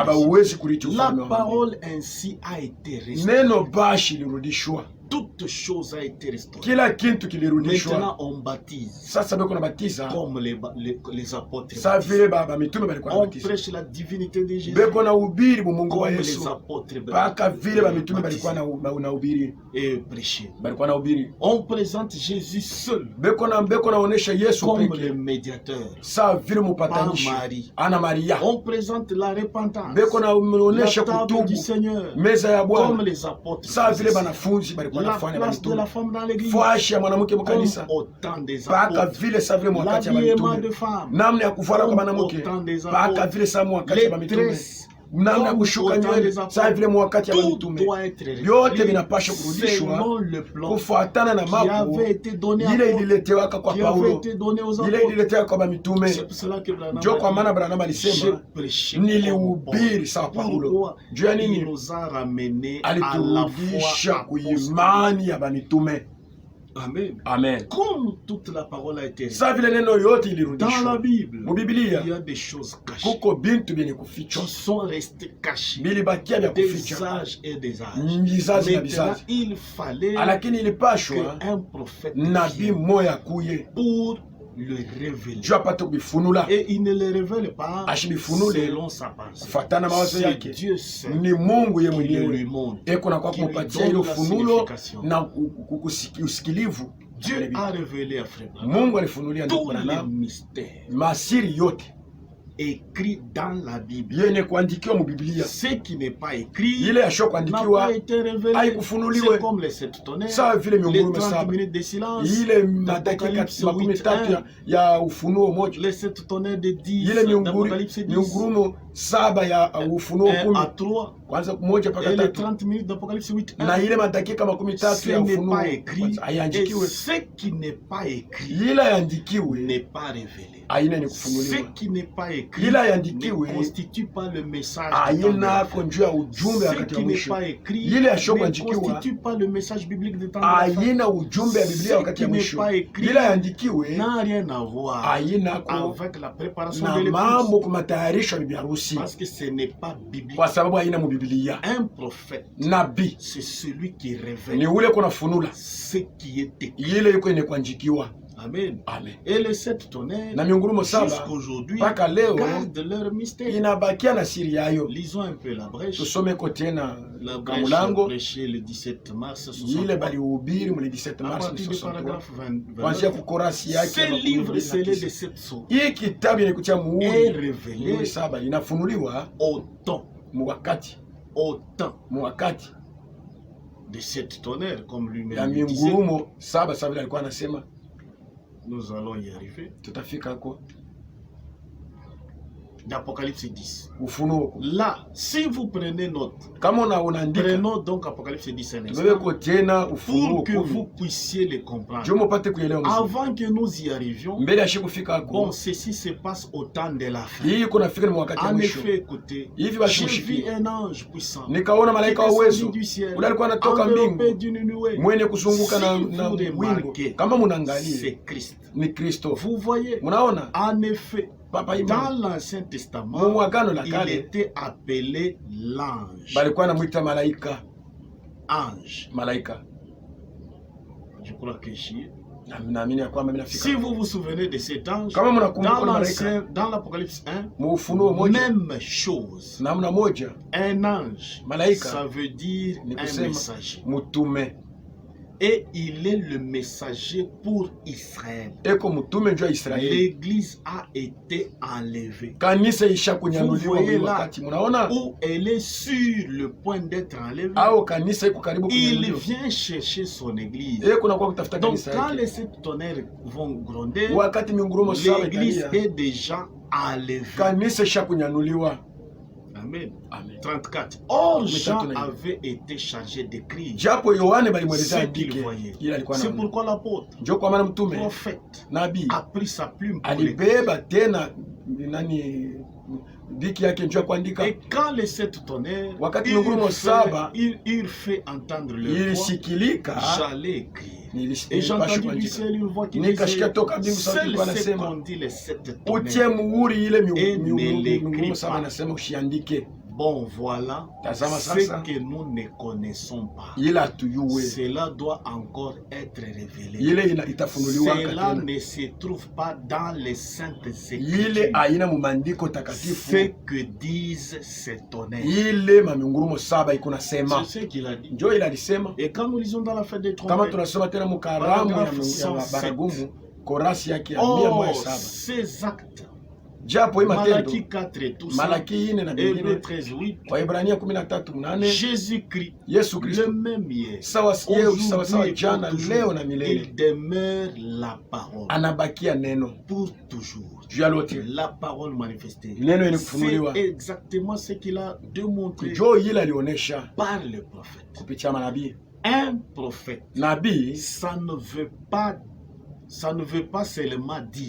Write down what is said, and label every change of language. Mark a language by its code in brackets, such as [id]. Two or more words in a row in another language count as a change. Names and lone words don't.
[sw] abawezi kurithi [fr] La [sw] ufalme wa Mungu. [fr] parole ainsi a été restaurée. [sw] Neno bashi lirudishwa, [fr] Toute chose a été restaurée. [sw] kila kintu kilirudishwa. [fr] Maintenant, on baptise [sw] Sasa beko na batiza [fr] comme les apôtres. [sw] sa [fr] baptisent. [sw] vile baba mitume balikuwa na [fr] On [sw] batiza, [fr] prêche la divinité de Jésus [sw] beko na ubiri bumungu wa [fr] comme [sw] Yesu, [fr] les apôtres [sw] mpaka vile ba mitume [fr] baptisent [sw] balikuwa na ubiri, [fr] et prêcher. [sw] balikuwa na ubiri. [fr] On présente Jésus seul [sw] Beko naonesha Yesu [fr] comme [sw] peke, [fr] le médiateur. [sw] sa vile mupatanishi, [fr] Par Marie. [sw] ana Maria. [fr] On présente la repentance, [sw] Beko [fr] la [sw] naonesha [fr] table du [sw] kutubu, [fr] Seigneur, [sw] meza ya [fr] comme [sw] Bwana, [fr] les apôtres. [sw] sa vile [fr] faisaient. [sw] banafunzi balikuwa [fr] La [sw] nafanya [fr] place de [sw] bamitume, [fr] la femme dans l'église, [sw] fashi ya mwanamke [fr] comme [sw] mkanisa, [fr] au temps des [sw] mpaka [fr] apôtres. [sw] vile sa vile mwakati ya [fr] L'habillement [sw] bamitume, [fr] de femmes, [sw] namna ya kuvala kwa [fr] comme [sw] mwanamke, [fr] au temps des [sw] mpaka [fr] apôtres. [sw] vile sa mwakati ya [fr] Les [sw] bamitume, [fr] tresses, [sw] namna ya [fr] comme [sw] kushuka [fr] au temps [sw] nywele, [fr] des apôtres. [sw] sa vile mwakati ya [fr] Tout [sw] bamitume, [fr] doit être [sw] vyote [fr] réglé [sw] vinapaswa kurudishwa [fr] selon le plan [sw] kufuatana na [fr] qui [sw] mambo [fr] avait été donné à [sw] ile [fr] Paul, [sw] ililetewaka kwa [fr] qui avait [sw] Paulo, [fr] été donné aux [sw] ile [fr] apôtres. [sw] ililetewa kwa bamitume. [fr] C'est pour cela que Branham [sw] Njo kwa [fr] a [sw] maana [fr] dit, [sw] Branham [fr] j'ai [sw] alisema [fr] prêché [sw] nilihubiri [fr] comme [sw] sawa [fr] Paul. [sw] Paulo. [fr] Pourquoi? [sw] Juu ya [fr] Il [sw] nini? [fr] nous a ramené à la [sw] Aliturudisha [fr] foi apostolique. [sw] kuimani ya bamitume. [fr] Amen. [sw] Amen. [fr] Comme toute la parole a été [sw] Sa vile neno yote [fr] dans la [sw] ilirudishwa [fr] Bible, [sw] mu Biblia, [fr] il y a des choses cachées [sw] kuko bintu vyenye kufichwa [fr] qui sont restées cachées [sw] bilibakia vya [fr] des [sw] kufichwa [fr] âges et des âges. [sw] vizazi na [fr] Maintenant, [sw] vizazi, [fr] il fallait [sw] lakini ilipashwa [fr] qu'un prophète [sw] nabii [fr] vienne [sw] mmoja kuye [fr] pour le révéler. [sw] juu apate kubifunula, [fr] Et il ne le révèle pas [sw] ashibifunule [fr] selon sa pensée. [sw] kufatana mawazo [fr] C'est [sw] yake. [fr] Dieu seul [sw] Ni Mungu ye [fr] qui le lui [sw] mwenyewe [fr] montre. [sw] eko na kwa [fr] Qui lui [sw] kumupatia [fr] donne [sw] ile [fr] la [sw] ufunulo [fr] signification. [sw] na usikilivu. [fr] Dieu a révélé à Frère Branham [sw] Mungu alifunulia ndugu [fr] tous les [sw] Branham [fr] mystères [sw] masiri yote [fr] écrits dans la Bible. [sw] yenye kuandikiwa mu Biblia, [fr] Ce qui n'est pas écrit [sw] ile yasho [fr] n'a [sw] kuandikiwa [fr] pas été révélé. [sw] haikufunuliwe. [fr] C'est comme les 7 tonnerres, [sw] Sawa vile [fr] les [sw] miungurume [fr] 30 [sw] saba, [fr] minutes de silence, [sw] ile madakika [fr] d'Apocalypse 13 8:1, [sw] ya ufunuo moja, [fr] les 7 tonnerres de 10 [sw] ile [fr] d'Apocalypse 10, [sw] miungurumo saba ya ufunuo [fr] 1 à 10, 3, [sw] kwanza moja mpaka [fr] et les [sw] tatu, [fr] 30 minutes d'Apocalypse 8, [sw] na ile madakika 13 [fr] ce [sw] ya [fr] n'est [sw] ufunuo [fr] pas écrit, et [sw] haiandikiwe. [fr] ce qui n'est pas écrit [sw] Ile yandikiwe [fr] n'est pas révélé. [sw] aina ni [fr] Ce [sw] kufunuliwa, [fr] qui n'est pas écrit [sw] ila [fr] ne [sw] yandikiwe [fr] constitue pas le message du temps de [sw] aina [fr] la [sw] ako [fr] fin. [sw] njuu ya ujumbe [fr] Ce [sw] wakati wa [fr] qui n'est [sw] mwisho, [fr] pas écrit [sw] ile yasho [fr] ne [sw] kuandikiwa [fr] constitue pas le message biblique de temps de la fin. [sw] aina ujumbe ya Biblia wakati [fr] Ce [sw] ya [fr] qui n'est [sw] mwisho, [fr] pas écrit [sw] ile yandikiwe [fr] n'a rien à voir [sw] aina ko [fr] avec la préparation [sw] na [fr] de l'épouse. [sw] mambo kwa matayarisho ya bibi harusi, [fr] Parce que ce n'est pas biblique. [sw] kwa sababu haina mu Biblia. [fr] Un prophète, [sw] Nabii [fr] c'est celui qui [sw] ni [fr] révèle [sw] ule kuna funula [fr] ce qui est écrit. [sw] ile yuko ine kuandikiwa. [fr] Amen. [sw] Amen. [fr] Et les 7 tonnerres, [sw] Na miungurumo saba [fr] jusqu'aujourd'hui, [sw] mpaka leo [fr] gardent leur mystère. [sw] inabakia na siri yayo. [fr] Lisons un peu la brèche. [sw] Tusome ko tena [fr] La [sw] kwa [fr] brèche [sw] mulango [fr] prêchée le 17 mars [sw] ile [fr] 63. [sw] balihubiri mu 17 [fr] À [sw] mars [fr] partir du [sw] 63 [fr] paragraphe 20, [sw] kuanzia kukorasi yake [fr] ce livre scellé de 7 sceaux [sw] hii kitabu yenye kutia [fr] est [sw] muhuri [fr] révélé [sw] saba inafunuliwa [fr] au temps [sw] mu wakati [fr] de 7 tonnerres, comme [sw] ya [fr] lui-même le disait. [sw] miungurumo saba. Saba vile alikuwa anasema [fr] Nous allons y arriver. [sw] tutafika ko [fr] D'Apocalypse 10. [sw] ufunuo. [fr] Là, si vous prenez note, [sw] Kama unaandika [fr] prenons donc Apocalypse 10 un [sw] tubebe [fr] instant, [sw] ko tena ufunuo [fr] pour que vous [sw] 10 [fr] puissiez les comprendre. [sw] ndio mupate kuelewa mzuri. [fr] Avant que nous y arrivions, [sw] Mbele ya kufika [fr] bon, [sw] ko [fr] ceci se passe au temps de la fin. [sw] hii kuna fika ni wakati wa [fr] En [sw] mwisho. [fr] effet, écoutez, [sw] Hivi basi [fr] j'ai vu [sw] mshikie, [fr] un ange puissant [sw] nikaona [fr] qui [sw] malaika wa uwezo [fr] descendit du ciel, [sw] ule alikuwa anatoka [fr] enveloppé [sw] mbingu [fr] d'une nuée. [sw] mwenye kuzunguka na [fr] Si [sw] na [fr] vous [sw] wingu. [fr] remarquez, [sw] Kama munaangalia [fr] c'est Christ. [sw] ni Kristo. [fr] Vous voyez, [sw] Munaona [fr] en effet, [sw] papa [fr] dans [sw] imani [fr] l'Ancien [sw] mu [fr] Testament, [sw] agano la [fr] il [sw] kale [fr] était appelé l'ange. [sw] balikuwa namuita malaika. [fr] Ange. [sw] Malaika [fr] Je crois que j'y ai. [sw] naamini ya kwamba mimi [fr] Si [sw] nafika. [fr] vous vous souvenez de cet ange, [sw] Kama mnakumbuka [fr] dans [sw] malaika [fr] dans l'Apocalypse 1, [sw] mu ufunuo moja [fr] même chose. [sw] namna moja, [fr] Un ange, [sw] malaika [fr] ça veut dire [sw] ni [fr] un [sw] kusema [fr] messager. [sw] mutume. [fr] Et il est le messager pour Israël. [sw] Eko mtume njoo Israeli. [fr] L'église a été enlevée. [sw] Kanisa isha [fr] Vous [sw] kunyanuliwa [fr] voyez [sw] kwa [fr] là [sw] wakati. Munaona? [fr] où elle est sur le point d'être enlevée. [sw] Ao kanisa iko karibu [fr] Il [sw] kunyanuliwa. [fr] vient chercher son église. [sw] Eko na kwa kutafuta [fr] Donc [sw] kanisa [fr] quand [sw] yake. [fr] les sept tonnerres vont gronder, [sw] Wakati mingurumo saba [fr] l'église [sw] italia. [fr] est déjà enlevée. [sw] Kanisa isha kunyanuliwa. [fr] Amen. [sw] Amen. [fr] 34. Or, Jean [sw] Amen. [fr] avait été chargé d'écrire [sw] Japo Yohane balimweleza [fr] ce qu'il [sw] andike. [fr] voyait. [sw] Ila alikuwa [fr] C'est [sw] anaona. [fr] pourquoi l'apôtre, [sw] Njoo kwa maana mtume [fr] prophète, [sw] nabii [fr] a pris sa plume pour l'écrire. [sw] alibeba tena nani diki yake njoo kuandika. [fr] Et quand les sept tonnerres, [sw] Wakati mingurumo saba [fr] il fait entendre le voix, [sw] ilishikilika, [fr] j'allais écrire. Et [sw] nilipasha [fr] j'ai entendu du [sw] kuandika. [fr] ciel une voix qui [sw] Nikasikia [fr] disait, [sw] toka mbingu sauti [fr] seuls [sw] ilikuwa [fr] sept [sw] inasema, [fr] ont dit les sept [sw] utie [fr] tonnerres. [sw] muhuri ile [fr] Et [sw] mingurumo saba [fr] pas. [sw] inasema usiandike. [fr] Bon, voilà [sw] Tazama [fr] ce [sw] sasa [fr] que nous ne connaissons pas. [sw] ila tuyue [fr] Cela doit encore être révélé. [sw] ile itafunuliwa [fr] Cela [sw] tena. [fr] ne se trouve pas dans les saintes [sw] Ile [fr] écritures. [sw] aina mumandiko takatifu. [fr] Ce que disent ces tonnerres. [sw] Ile mamingurumo saba iko nasema. [fr] C'est ce qu'il a dit. [sw] Njoo ile alisema. [fr] Et quand nous lisons dans la fête des [sw] Kama [fr] trompettes, [sw] tunasoma tena mukaramu ya baragumu korasi yake ya 107. [fr] ces actes, [sw] Japo hii matendo [fr] Malaki 4 et tout ça, [sw] Malaki 4 na [fr] Hébreux [sw] bingine [fr] 13, 8, [sw] Waebrania 13:8 [fr] Jésus-Christ, [sw] Yesu [fr] le [sw] Kristo [fr] même hier, [sw] sawa sawa [fr] aujourd'hui et [sw] jana [fr] pour [sw] leo na [fr] toujours, [sw] milele [fr] il demeure la parole [sw] anabakia neno [fr] pour toujours. [sw] juu ya lote. [fr] La parole manifestée. [sw] Neno yenye [fr] C'est [sw] kufunuliwa [fr] exactement ce qu'il a démontré [sw] njoo ile alionyesha [fr] par le prophète. [sw] kupitia manabii. [fr] Un prophète, [sw] Nabii [fr] ça ne veut pas seulement dire